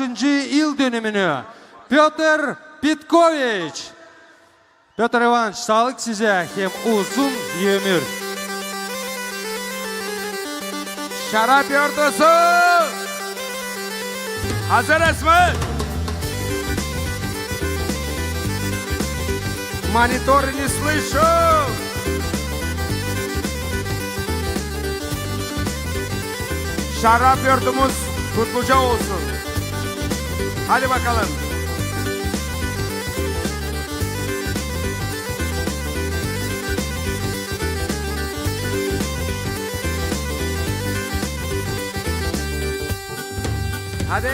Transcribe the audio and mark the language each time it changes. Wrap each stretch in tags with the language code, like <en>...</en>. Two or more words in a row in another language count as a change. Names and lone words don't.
<gag>yıl dönümünü Piotr Pitkoviç. Piotr Ivanoviç, sağlık size hem uzun ömür. Şarap yortusu! Hazırız mı?</gag> <ru>Monitор не слышу!</ru> <gag>Şarap yurtumuz kutluca olsun. Hadi bakalım. Hadi.</gag>